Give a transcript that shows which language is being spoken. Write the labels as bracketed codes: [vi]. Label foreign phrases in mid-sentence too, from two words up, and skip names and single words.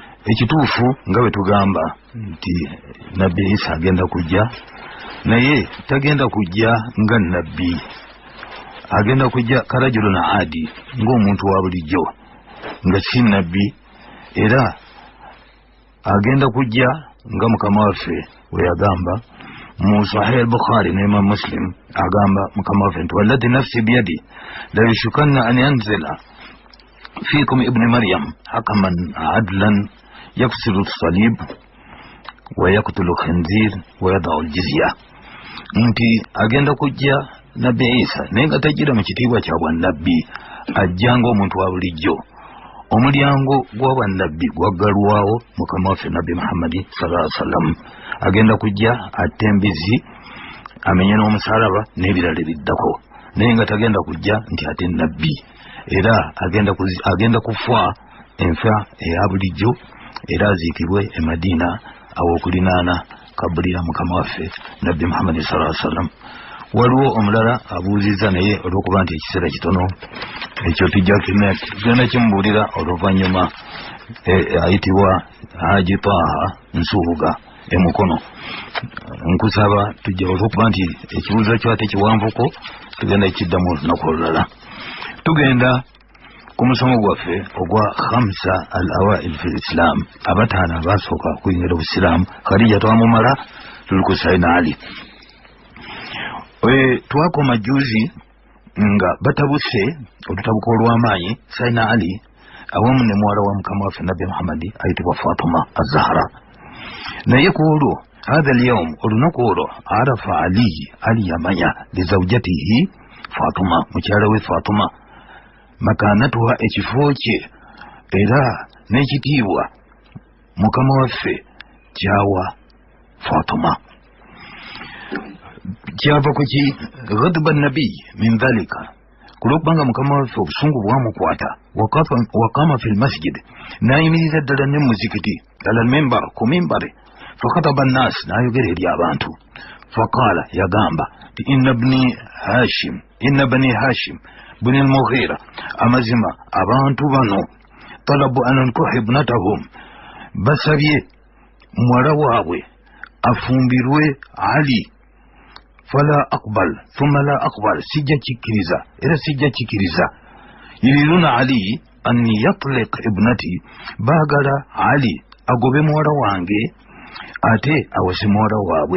[lg] ekituufu nga bwe tugamba nti nabbi Isa agenda kujja, naye tagenda kujja nga nabbi, agenda kujja [ar] كرجل عادي, [lg] ng'omuntu wa bulijjo, nga si nabbi. Era agenda kujja nga mukama waffe we yagamba mu Sahih al-Bukhari ne Imam Muslim, agamba mukama waffe nti [ar] والذي نفسي بيده ليوشكن أن ينزل فيكم ابن مريم حكما عدلا يكسر الصليب ويقتل الخنزير ويضع الجزية. [lg] Nti agenda kujja nabbi Isa naye nga tajjira mu kitiibwa kya bwannabbi, ajja ng'omuntu wa bulijjo. Omulyango gw'obwannabbi gwaggalwawo mukama waffe nabbi Muhammadi [ar] صلى الله عليه وسلم. [lg] Agenda kujja atte embizi, amenye n'omusalaba n'ebirala biddako, naye nga tagenda kujja nti ate nabbi. Era agenda kufa enfa eya bulijjo, era aziikibwe e Madina aw'okulinaana kabuli ya mukama waffe nabbi Muhammadi [ar] صلى الله عليه وسلم. [lg] Waliwo omulala abuuzizza, naye olw'okuba nti ekiseera kitono ekyo tugenda kimubuulira oluvannyuma. Ayitibwa Haji Taha Nsubuga emukono. Nkusaba tujja, olw'okuba nti ekibuuzo kyo ate kiwanvuko, tugenda kiddamu olunaku olulala. Tugenda ku musomo gwaffe ogwa [ar] الخمسة الأوائل في الإسلام, [lg] abataano abasooka kuyingira obusiraamu. Khadija twamumala, tuli ku Sayyidina Ali. Twakoma juzi nga batabuse olutabuko olw'amaanyi Sayyidina Ali awamu ne muwala wa mukama waffe nabbi Muhammadi ayitibwa Fatuma az-Zahra. Naye ku olwo [ar] هذا اليوم, [lg] olunaku olwo arafa Ali yamanya [ar] لزوجته فاطمة, [lg] mukyala we Fatuma, makanatuha, ekifo kye era n'ekitiibwa mukama waffe kyawa Fatuma. Kyava kuki [ar] غضب النبي من ذلك, [lg] kulokubanga mukama waffe obusungu bwamukwata. [ar] وقام في المسجد, [lg] nayimirira ddala ne muzikiti [ar] على المنبر, [lg] ku mimbari. [ar] فخطب الناس, [lg] nayogera eri abantu. [ar] Faqala, yagamba إن بني هاشم بن المغيرة, [lg] amazima abantu bano [ar] طلبوا أن أنكح ابنتهم, [lg] basabye muwala waabwe afumbirwe Ali. [ar] فلا أقبل ثم لا أقبل, [lg] sijja kikkiriza era sijja kikkiriza. [ar] يريدون علي أن يطلق ابنتي, [lg] baagala Ali agobe muwala wange ate awase muwala waabwe.